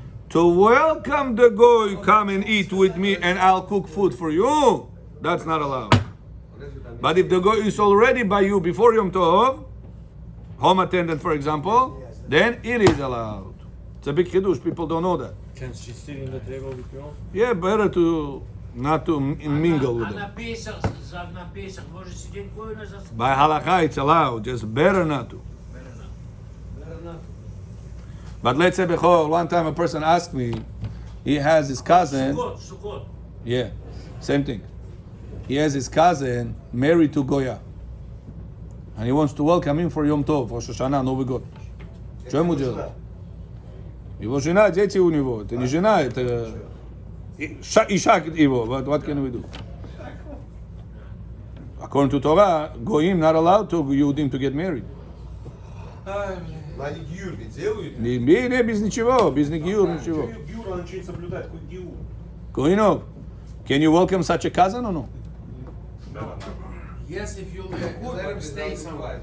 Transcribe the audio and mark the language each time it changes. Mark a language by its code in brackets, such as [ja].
[en] To welcome the goy, come and eat with me and I'll cook food for you, that's not allowed. But if the goy is already by you before Yom Tov, home attendant for example, then it is allowed. It's a big chidush, people don't know that. Can she sit in the table with you? Yeah, better to not to mingle with А them. [ru] на Песах может сидеть гой на засаде. [en] By halakha, it's allowed, just better not to. But let's say, Bechor, one time a person asked me, he has his cousin, [ru] Сукот. [en] yeah, same thing. He has his cousin married to Goya. And he wants to welcome him for Yom Tov, Rosh Hashana, [ru] Новый год. Что ему делать? Его жена, дети у него. Это не жена, это Иша его. [en] What can we do? According to Torah, Goyim not allowed to Yehudim to get married. [ru] Они гиюр ведь делают. Не, без ничего, без гиюр, ничего. Гиюр, он ничего не соблюдает. Какой гиюр? [en] Goyinov, can you welcome such a cousin or no? Yes, if you let him stay somewhere.